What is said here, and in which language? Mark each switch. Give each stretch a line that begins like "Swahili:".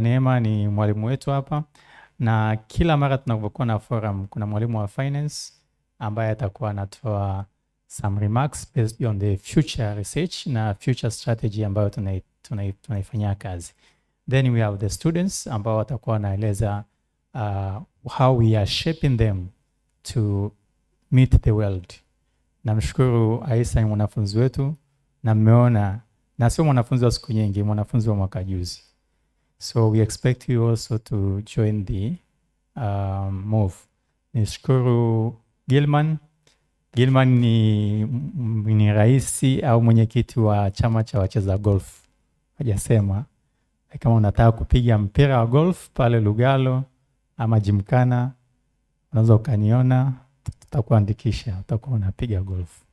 Swahili: Neema ni mwalimu wetu hapa, na kila mara tunapokuwa na forum kuna mwalimu wa finance ambaye atakuwa anatoa
English: some remarks based on the future research
Swahili: na
English: future strategy
Swahili: ambayo tunaifanyia kazi.
English: Then we have the students
Swahili: ambao watakuwa wanaeleza
English: how we are shaping them to meet the world.
Swahili: Namshukuru Aisa ni mwanafunzi wetu, na mmeona na sio mwanafunzi wa siku nyingi, mwanafunzi wa mwaka juzi.
English: So we expect you also to join the move.
Swahili: Nishukuru Gilman. Gilman ni raisi au mwenyekiti wa chama cha wacheza golf. Hajasema kama unataka kupiga mpira wa golf pale Lugalo ama Jimkana, unaweza ukaniona, tutakuandikisha, utakuwa unapiga golf.